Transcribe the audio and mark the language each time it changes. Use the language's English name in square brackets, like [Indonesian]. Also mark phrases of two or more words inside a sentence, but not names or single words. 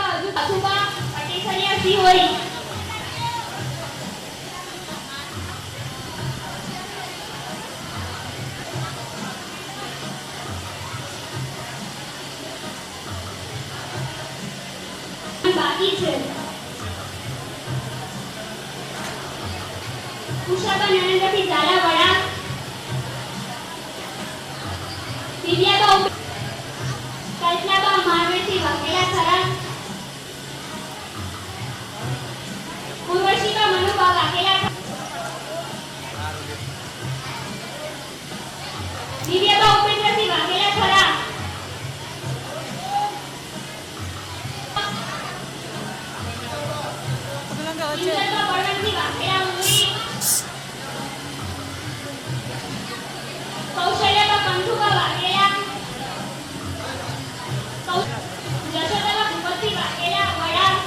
[Gujarati] अथुबा पटेसरिया सिहोरी बाकी છે ઉષાબા નરેન્દ્રથી ઝાલાવાડા દિવ્યાબા કલ્પનાબા મારવેથી વાઘેલા થરા ઉર્વશીબા મનુબા વાઘેલા દિવ્યાબા ઉપેન્દ્રથી વાઘેલા થરા इंद्रबा बळवंतથી વાઘેલા ઉંગરી કૌશલ્યબા કંઠુબા વાઘેલા જશોદાબા ભૂપતથી વાઘેલા વડા